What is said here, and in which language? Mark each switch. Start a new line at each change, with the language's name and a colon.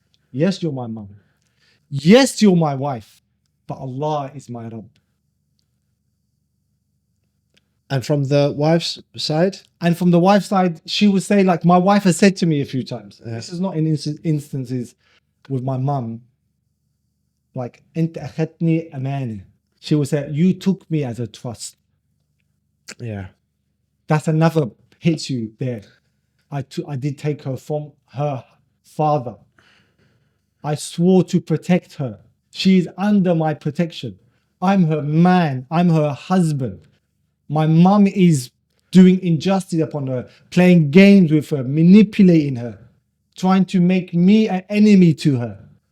English: Yes, you're my mum. Yes, you're my wife. But Allah is my Rabb. And from the wife's side? And from the wife's side, she would say, like my wife has said to me a few times. This is not in instances with my mum.
Arabic: Like, أنت أخذتني أمانة.
English: She would say, you took me as a trust. Yeah. That's another hits you there. I did take her from her father. I swore to protect her. She is under my protection. I'm her man. I'm her husband. My mum is doing injustice upon her, playing games with her, manipulating her, trying to make me an enemy to her.